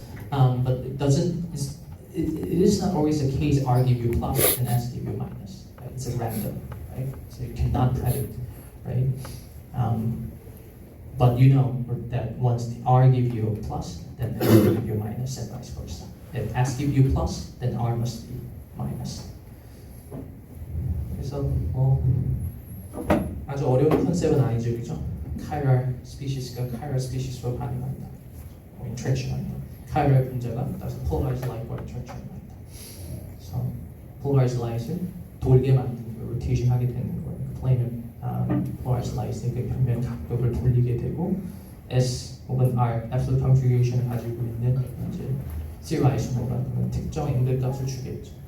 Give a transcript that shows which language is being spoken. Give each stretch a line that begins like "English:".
English: But it doesn't. It is not always the case. R give you plus and S give you minus. Right? It's a random, right? So you cannot predict, right? But you know that once the R give you plus, then S will give you minus, and vice versa. If S give you plus, then R must be minus.
Korean: 그래서 아주 어려운 컨셉은 아니죠, 그죠?
English: chiral species가 chiral species로 반응한다. interaction 한다. chiral 분자가 따라서 polarized light과 interaction 한다.
Korean: 그래서 polarized light을 돌게 만드는 거, rotation 하게 되는 거예요. 플레인은 polarized light의 그 평면 각도를 돌리게 되고 S 혹은 R absolute configuration을 가지고 있는 이제 zero isomer가 특정 앵글 값을 주겠죠.